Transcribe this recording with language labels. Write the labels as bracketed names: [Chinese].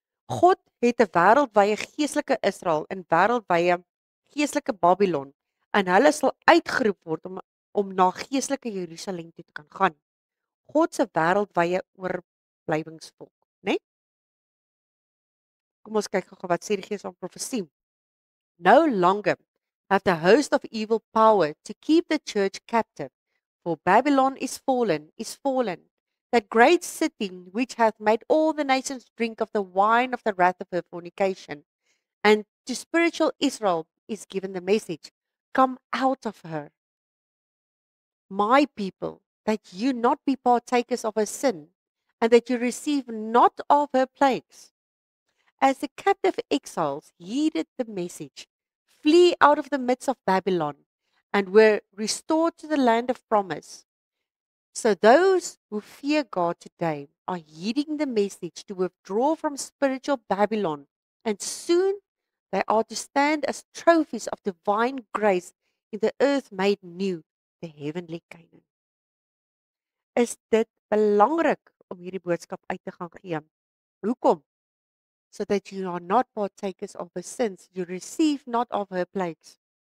[Afrikaans] God het 'n wêreldwye geestelike Israel en wêreldwye geestelike Babylon en hulle sal uitgeroep word om na geestelike Jerusalem toe te kan gaan. God se wêreldwye oorblywingsvolk, né? Kom ons kyk gou wat sê die Gees van profesie. [English] No longer have the host of evil power to keep the church captive, for Babylon is fallen, that great city which hath made all the nations drink of the wine of the wrath of her fornication. And to spiritual Israel is given the message, come out of her, my people, that you not be partakers of her sin, and that you receive not of her plagues. As the captive exiles heeded the message, flee out of the midst of Babylon, and were restored to the land of promise. So those who fear God today are heeding the message to withdraw from spiritual Babylon, and soon they are to stand as trophies of divine grace in the earth made new, the heavenly Canaan. [Afrikaans] Is dit belangrik om hierdie boodskap uit te gaan gee? Hoekom? [English] So that you are not partakers of her sins, you receive not of her plagues.